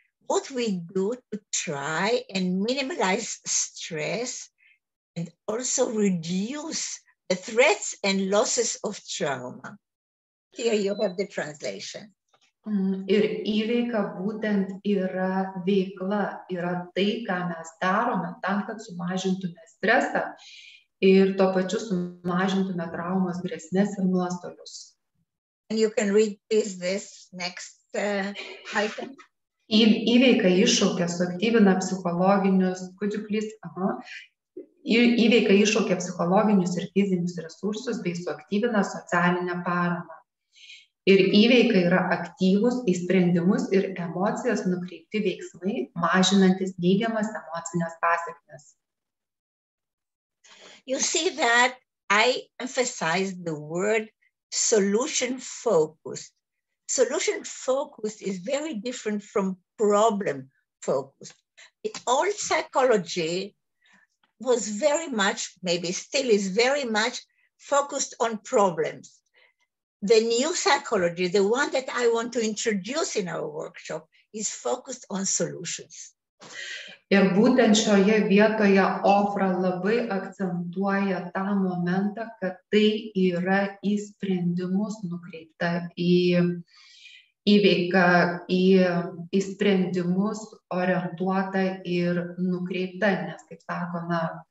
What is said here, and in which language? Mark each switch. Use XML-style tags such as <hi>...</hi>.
<en>What we do to try and minimize stress and also reduce the threats and losses of trauma. Here you have the translation.</en> <lt>Ir įveika būtent yra veikla, yra tai, ką mes darome tam, kad sumažintume stresą ir tuo pačiu sumažintume traumos grėsmės ir nuostolius.</lt> <en>And you can read this next item.</en> <lt>Įveika iššaukia, suaktyvina psichologinius, įveika iššaukia psichologinius ir fizinius resursus bei suaktyvina socialinę paramą. Ir įveika yra aktyvus į sprendimus ir emocijas nukreipti veiksmai, mažinantis neigiamas emocinės pasekmes.</lt> <en>You see that I emphasize the word solution focused. Solution focused is very different from problem focused. The old psychology was very much, maybe still is very much focused on problems. The new psychology, the one that I want to introduce in our workshop, is focused on solutions.</en> <lt>Ir būtent šioje vietoje Ofra labai akcentuoja tą momentą, kad tai yra į sprendimus nukreipta, į veiką, į sprendimus orientuota ir nukreipta, nes, kaip sakoma,</lt>